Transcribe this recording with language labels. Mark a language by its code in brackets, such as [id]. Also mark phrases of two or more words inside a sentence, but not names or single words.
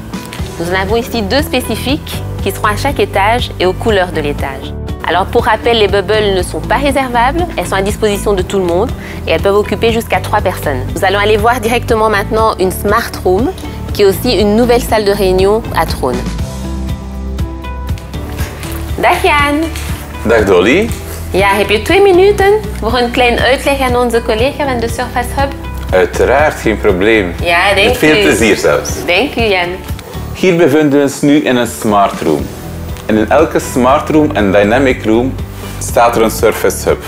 [fr] Nous en avons ici 2 spécifiques qui seront à chaque étage et aux couleurs de l'étage. Alors pour rappel, les bubbles ne sont pas réservables, elles sont à disposition de tout le monde et elles peuvent occuper jusqu'à 3 personnes. Nous allons aller voir directement maintenant une [en] Smart Room [fr] qui est aussi une nouvelle salle de réunion à Trône. [nl] Dag Jan. Dag Dolly. Ja, heb je 2 minuten voor een klein uitleg aan onze collega van de Surface Hub? Uiteraard, geen probleem. Ja, denk Met veel u. plezier zelfs. Dank u, Jan. Hier bevinden we ons nu in een [en] smart room. [nl] En in elke smart room en [en] dynamic room [nl] staat er een Surface Hub.